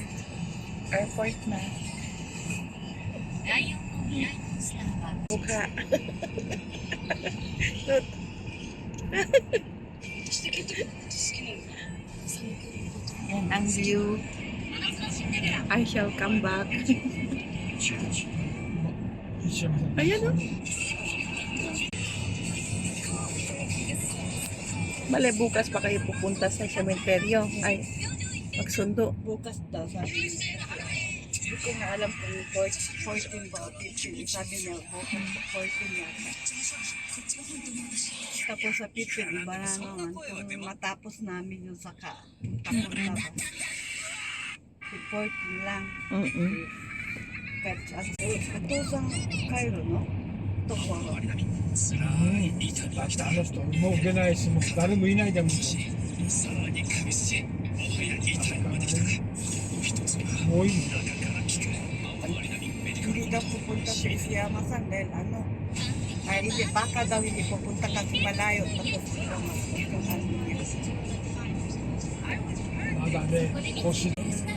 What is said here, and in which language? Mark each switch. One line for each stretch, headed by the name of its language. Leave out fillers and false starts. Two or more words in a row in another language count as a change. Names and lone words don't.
Filipino: Airport na. Buka.
English: Look. And ang view. I shall come back.
Filipino: Ayan o. Mali, bukas pa kayo pupunta sa cemeteryo. Ay, magsundo. Bukas daw, sabi niya. Hindi ko nga alam kung 14 ba o 15. Sabi niya, bukas 14 yata. Tapos sa 15, iba na naman. Kung matapos namin yung saka. Tapos na ba? 14 lang. At katosang Cairo, no? Ito po ako.
Japanese: あの人もう出ないし、もう誰もいないだもん。もういい。
Filipino: Hindi daw pupunta sa Isiyama-san dahil ano, ay hindi, baka daw hindi pupunta kasi malayo. Tapos yung ano niya.
Japanese: まだね、腰。